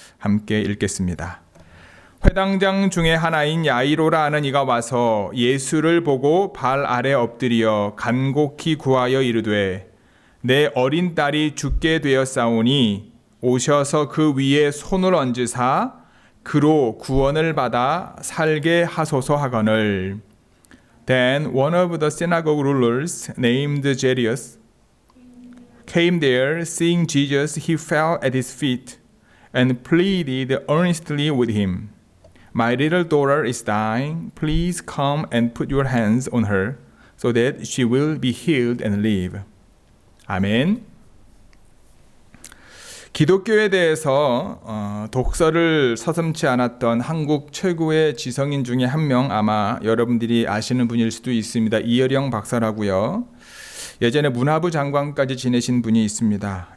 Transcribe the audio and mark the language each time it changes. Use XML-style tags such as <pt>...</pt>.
<ko>함께 읽겠습니다. 회당장 중에 하나인 야이로라 하는 이가 와서 예수를 보고 발 아래 엎드려 간곡히 구하여 이르되 내 어린 딸이 죽게 되었사오니 오셔서 그 위에 손을 얹으사 그로 구원을 받아 살게 하소서 하거늘.</ko> <en>Then one of the synagogue rulers named Jairus came there. Seeing Jesus, he fell at his feet and pleaded earnestly with him. My little daughter is dying. Please come and put your hands on her so that she will be healed and live.</en> <ko>아멘. 기독교에 대해서 독서를 서슴지 않았던 한국 최고의 지성인 중에 한 명, 아마 여러분들이 아시는 분일 수도 있습니다. 이어령 박사라고요. 예전에 문화부 장관까지 지내신 분이 있습니다.</ko>